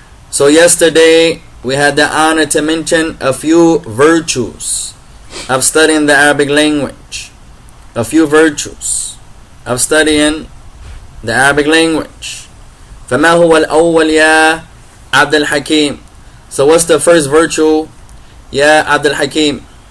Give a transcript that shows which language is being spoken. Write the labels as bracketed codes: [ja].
[en] So yesterday we had the honor to mention a few virtues of studying the Arabic language. A few virtues of studying the Arabic language. [ar] فما هو الأول يا عبد الحكيم? [en] So what's the first virtue, Ya Abdul Hakim?